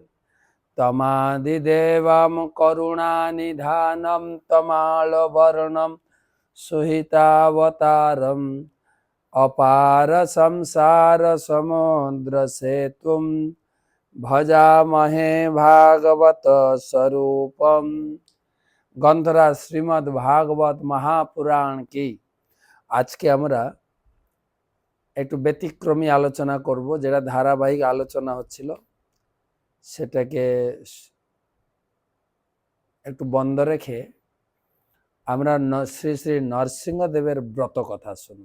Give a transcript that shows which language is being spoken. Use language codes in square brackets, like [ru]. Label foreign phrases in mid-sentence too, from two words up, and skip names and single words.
[sa] तमादिदेवं करुणानिधानं तमालवर्णं सुहितावतारम् अपार संसार समुद्र सेतुं भजामहे भागवत स्वरूपम। [hi] ग्रंथराज श्रीमद् भागवत महापुराण की [bn] আজকে আমরা একটু ব্যতিক্রমী আলোচনা করব, যেটা ধারাবাহিক আলোচনা হচ্ছিল সেটাকে একটু বন্ধ রেখে আমরা শ্রী শ্রী নরসিংহদেবের ব্রত কথা শুনবো।